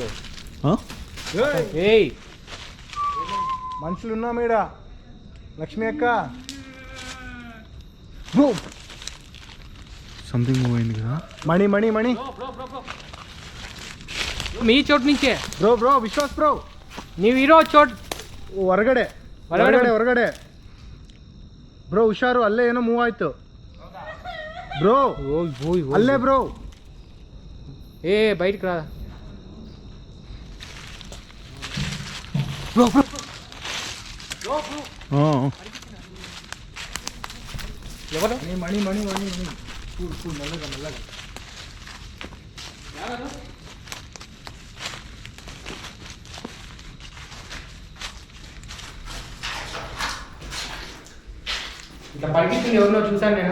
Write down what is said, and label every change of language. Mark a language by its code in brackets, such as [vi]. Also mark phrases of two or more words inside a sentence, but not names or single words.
[te] ఏయ్, ఏయ్ మనుషులు ఉన్నా మీడ. లక్ష్మి అక్క [en] something move [te] అయింది కదా. మణి మణి మణి మీ చోటు నుంచే [kn] ಬ್ರೋ ಬ್ರೋ ವಿಶ್ವಾಸ್ ಬ್ರೋ ನೀವು ಇರೋ ಚೋಟ್ ಹೊರಗಡೆ ಹೊರಗಡೆ ಹೊರಗಡೆ ಹೊರಗಡೆ ಬ್ರೋ ಹುಷಾರು, ಅಲ್ಲೇ ಏನೋ ಮೂವ್ ಆಯ್ತು ಬ್ರೋ, ಅಲ್ಲೇ ಬ್ರೋ. [te] ఏ బయటికి రా. ఎవరు? మణి మణి మణి మణి కూల్ కూల్, మెల్లగా మెల్లగా. ఇట్లా పరిగెత్తుంది ఎవరినో చూసాను నేను.